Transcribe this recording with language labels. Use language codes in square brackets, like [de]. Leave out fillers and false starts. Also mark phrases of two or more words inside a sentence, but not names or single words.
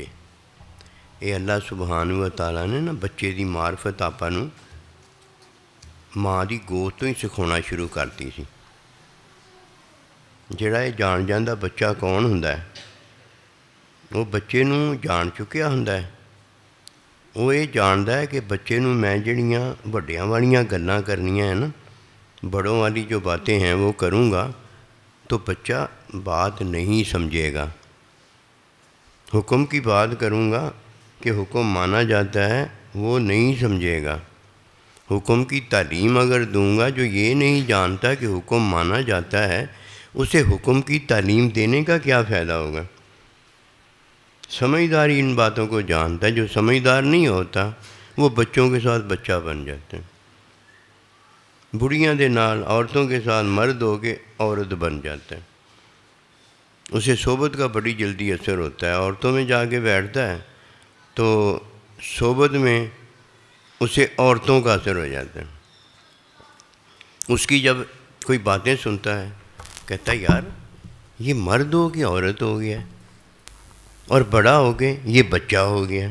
[pa] ਇਹ ਅੱਲਾ ਸੁਬਹਾਨਹੁ ਵ ਤਆਲਾ ਨੇ ਨਾ ਬੱਚੇ ਦੀ ਮਾਰਫਤ ਆਪਾਂ ਨੂੰ ਮਾਂ ਦੀ ਗੋਦ ਤੋਂ ਹੀ ਸਿਖਾਉਣਾ ਸ਼ੁਰੂ ਕਰਤੀ ਸੀ। ਜਿਹੜਾ ਇਹ ਜਾਣ ਜਾਂਦਾ ਬੱਚਾ ਕੌਣ ਹੁੰਦਾ ਹੈ, ਉਹ ਬੱਚੇ ਨੂੰ ਜਾਣ ਚੁੱਕਿਆ ਹੁੰਦਾ ਹੈ। ਉਹ ਇਹ ਜਾਣਦਾ ਹੈ کہ بچے ਨੂੰ ਮੈਂ ਜਿਹੜੀਆਂ ਵੱਡਿਆਂ ਵਾਲੀਆਂ ਗੱਲਾਂ کرنیاں ہیں نا، [ur] بڑوں والی جو باتیں ہیں وہ کروں گا تو بچہ بات نہیں سمجھے گا۔ حکم کی بات کروں گا کہ حکم مانا جاتا ہے وہ نہیں سمجھے گا۔ حکم کی تعلیم اگر دوں گا، جو یہ نہیں جانتا کہ حکم مانا جاتا ہے، اسے حکم کی تعلیم دینے کا کیا فائدہ ہوگا؟ سمجھداری ان باتوں کو جانتا ہے، جو سمجھدار نہیں ہوتا وہ بچوں کے ساتھ بچہ بن جاتے ہیں، [pa] بڑھیاں دے نال [ur] عورتوں کے ساتھ مرد ہو کے عورت بن جاتا ہے۔ اسے صحبت کا بڑی جلدی اثر ہوتا ہے، عورتوں میں جا کے بیٹھتا ہے تو صحبت میں اسے عورتوں کا اثر ہو جاتا ہے۔ اس کی جب کوئی باتیں سنتا ہے کہتا ہے یار یہ مرد ہو کہ عورت ہو گیا، اور بڑا ہو کے یہ بچہ ہو گیا۔